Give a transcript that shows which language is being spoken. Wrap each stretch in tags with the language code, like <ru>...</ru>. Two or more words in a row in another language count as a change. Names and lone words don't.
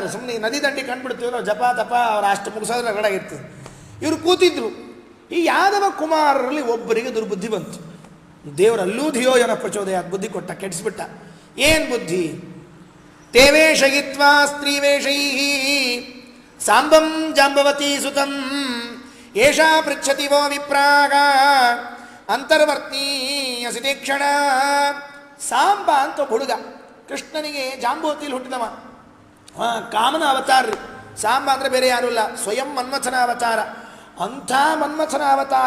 <kn>ಸುಮ್ಮನೆ ನದಿ ದಂಡಿ ಕಂಡುಬಿಡ್ತೀವಿ ನಾವು, ಜಪ ತಪ ಅವರ ಅಷ್ಟು ಮುಗಿಸೋದ್ರೆ ರಗಡಾಗಿರ್ತೀವಿ. ಇವರು ಕೂತಿದ್ರು. ಈ ಯಾದವ ಕುಮಾರರಲ್ಲಿ ಒಬ್ಬರಿಗೆ ದುರ್ಬುದ್ಧಿ ಬಂತು. ದೇವರಲ್ಲೂ ಧಿಯೋ ಏನೋ ಪ್ರಚೋದಯ ಬುದ್ಧಿ ಕೊಟ್ಟ, ಕೆಡಿಸ್ಬಿಟ್ಟ. ಏನು ಬುದ್ಧಿ?</kn> <sa>ತೇವೇಶಯಿತ್ವಾ ಸ್ತ್ರೀವೇಷೈ ಸಾಂಬಂ ಜಾಂಬವತಿ ಸುತಂ ಏಷಾ ಪೃಚ್ಛತಿ ವೋ ವಿಪ್ರಾಗ ಅಂತರ್ವರ್ತೀಯಸಿ ತೀಕ್ಷಣ.</sa> <kn>ಸಾಂಬ ಅಂತ ಹುಡುಗ, ಕೃಷ್ಣನಿಗೆ ಜಾಂಬವತಿಯಲ್ಲಿ ಹುಟ್ಟಿದವ, ಕಾಮನ ಅವತಾರ ರೀ. ಸಾಂಬ ಅಂದರೆ ಬೇರೆ ಯಾರೂ ಇಲ್ಲ, ಸ್ವಯಂ ಮನ್ಮಥನ ಅವತಾರ. ಅಂಥ ಮನ್ಮಥನ ಅವತಾರ.</kn>